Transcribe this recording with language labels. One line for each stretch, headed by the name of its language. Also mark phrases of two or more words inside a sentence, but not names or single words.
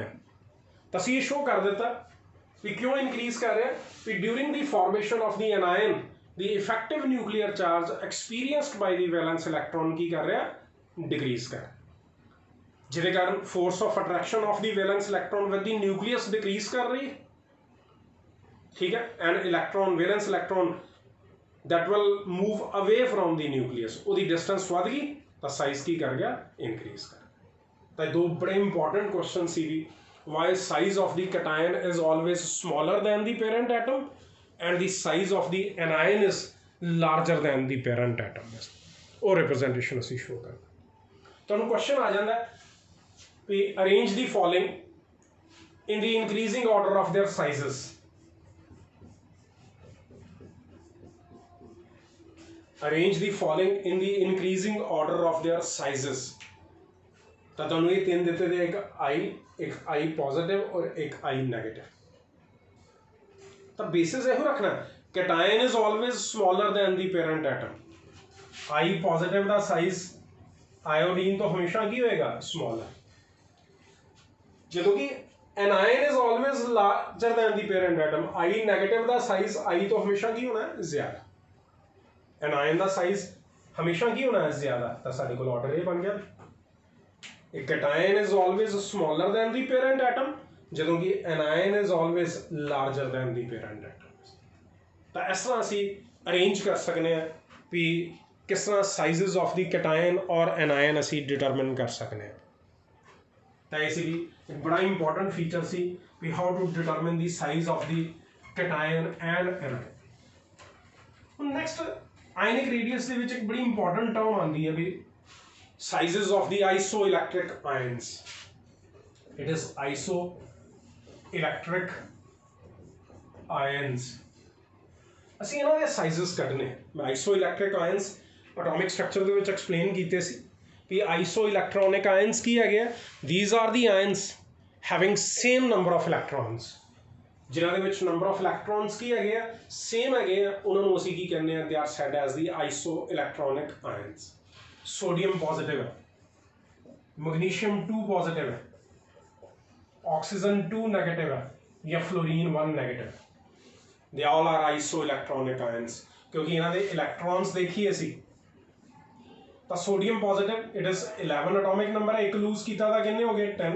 Hindi: तो असीं शो कर दिता कि क्यों इनक्रीज कर रहा है कि
English: during the formation of the anion the effective nuclear charge experienced by the valence electron
Hindi: की कर रहा डिक्रीज कर, जिसके कारण
English: force of attraction of the valence electron with the nucleus
Hindi: डिक्रीज कर रही है। ठीक है,
English: and electron valence electron that will move away from the nucleus,
Hindi: उसकी डिस्टेंस वध गई तो साइज की कर गया इनक्रीज कर। तो दो बड़े
English: important question
Hindi: सी भी,
English: why size of the cation is always smaller than the parent atom and the size of the anion is larger than the parent atom।
Hindi: और रिप्रेजेंटेशन असी शो कर तो क्वेश्चन आ जाता है कि
English: arrange the following in the increasing order of their sizes. arrange the following in the increasing order of their sizes.
Hindi: तो तुहानूं ये तीन देते थे, एक
English: I positive
Hindi: और एक
English: I negative.
Hindi: तो बेसिस यह रखना
English: cation is always smaller than the parent atom. I positive ਦਾ size iodine
Punjabi: ਤੋਂ ਹਮੇਸ਼ਾ ਕੀ ਹੋਏਗਾ
English: smaller,
Punjabi: ਜਦੋਂ ਕਿ
English: anion is always larger than the parent atom. I negative
Punjabi: ਦਾ size I ਤੋਂ ਹਮੇਸ਼ਾ ਕੀ ਹੋਣਾ ਜ਼ਿਆਦਾ, anion ਦਾ size ਹਮੇਸ਼ਾ ਕੀ ਹੋਣਾ ਜ਼ਿਆਦਾ, ਤਾਂ ਸਾਡੇ ਕੋਲ ਆਰਡਰ ਇਹ ਬਣ ਗਿਆ
English: A cation is always smaller than the parent atom,
Punjabi: ਜਦੋਂ ਕਿ
English: anion is always larger than the parent atom.
Punjabi: ਤਾਂ ਇਸ ਤਰ੍ਹਾਂ ਅਸੀਂ ਅਰੇਂਜ ਕਰ ਸਕਦੇ ਹਾਂ ਵੀ ਕਿਸ ਤਰ੍ਹਾਂ
English: sizes of the cation
Punjabi: ਔਰ anion ਅਸੀਂ ਡਿਟਰਮਿਨ ਕਰ ਸਕਦੇ ਹਾਂ। ਤਾਂ ਇਸ ਲਈ ਇੱਕ ਬੜਾ
English: important feature
Punjabi: ਸੀ ਵੀ
English: how to determine the size of the cation and anion.
Punjabi: ਹੁਣ
English: next ionic radius
Punjabi: ਦੇ ਵਿੱਚ ਇੱਕ ਬੜੀ
English: important term
Punjabi: ਆਉਂਦੀ ਹੈ ਵੀ
English: sizes of the isoelectric ions. It is isoelectric ions.
Punjabi: ਅਸੀਂ ਇਹਨਾਂ ਦੇ sizes ਕੱਢਨੇ। ਮੈਂ
English: isoelectric ions atomic structure
Punjabi: ਦੇ ਵਿੱਚ explain ਕੀਤੇ ਸੀ ਵੀ
English: isoelectronic ions
Punjabi: ਕੀ ਹੈਗੇ ਆ।
English: These are the ions having same number of electrons,
Punjabi: ਜਿਨ੍ਹਾਂ ਦੇ ਵਿੱਚ
English: number of electrons
Punjabi: ਕੀ ਹੈਗੇ ਆ same ਹੈਗੇ ਆ, ਉਹਨਾਂ ਨੂੰ ਅਸੀਂ ਕੀ ਕਹਿੰਦੇ ਆ,
English: they are said as the isoelectronic ions.
Hindi: सोडियम पॉजिटिव है, मैग्नीशियम 2 पॉजिटिव है, ऑक्सीजन 2 नेगेटिव है, या फ्लोरीन 1 नेगेटिव।
English: they all are isoelectronic ions,
Hindi: क्योंकि इन्हां दे इलैक्ट्रॉन्स देखिए असी तो सोडियम पॉजिटिव
English: it is 11 atomic number
Hindi: है, एक लूज किया था कितने हो गए 10।